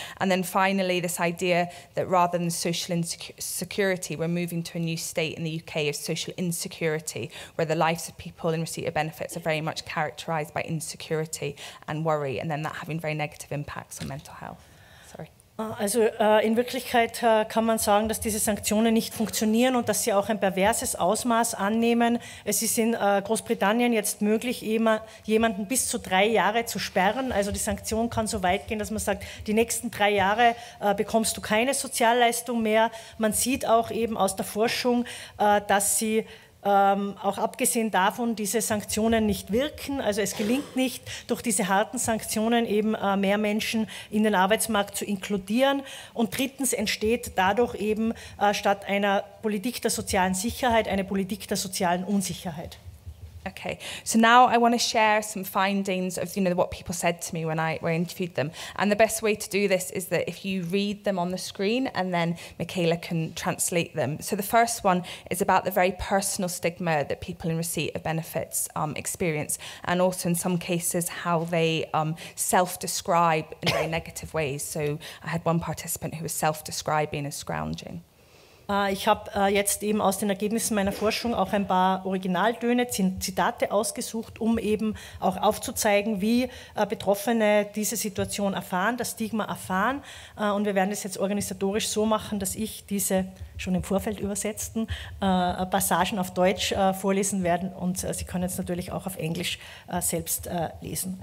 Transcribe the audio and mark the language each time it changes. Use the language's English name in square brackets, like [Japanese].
[English] And then finally, this idea that rather than social security, we're moving to a new state in the UK of social insecurity, where the lives of people in receipt of benefits are very much characterised by insecurity and worry, and then that having very negative impacts on mental health. Sorry. [German] Also in Wirklichkeit kann man sagen, dass diese Sanktionen nicht funktionieren und dass sie auch ein perverses Ausmaß annehmen. Es ist in Großbritannien jetzt möglich, jemanden bis zu 3 Jahre zu sperren. Also die Sanktion kann so weit gehen, dass man sagt, die nächsten 3 Jahre bekommst du keine Sozialleistung mehr. Man sieht auch eben aus der Forschung, dass sie auch abgesehen davon diese Sanktionen nicht wirken. Also es gelingt nicht, durch diese harten Sanktionen eben mehr Menschen in den Arbeitsmarkt zu inkludieren. Und drittens entsteht dadurch eben statt einer Politik der sozialen Sicherheit eine Politik der sozialen Unsicherheit. [English] Okay, so now I want to share some findings of what people said to me when I interviewed them. And the best way to do this is that if you read them on the screen and then Michaela can translate them. So the first one is about the very personal stigma that people in receipt of benefits experience, and also in some cases how they self-describe in very negative ways. So I had one participant who was self-describing as scrounging. [German] Ich habe jetzt eben aus den Ergebnissen meiner Forschung auch ein paar Originaltöne, Zitate ausgesucht, um eben auch aufzuzeigen, wie Betroffene diese Situation erfahren, das Stigma erfahren. Und wir werden das jetzt organisatorisch so machen, dass ich diese schon im Vorfeld übersetzten Passagen auf Deutsch vorlesen werde und Sie können jetzt natürlich auch auf Englisch selbst lesen.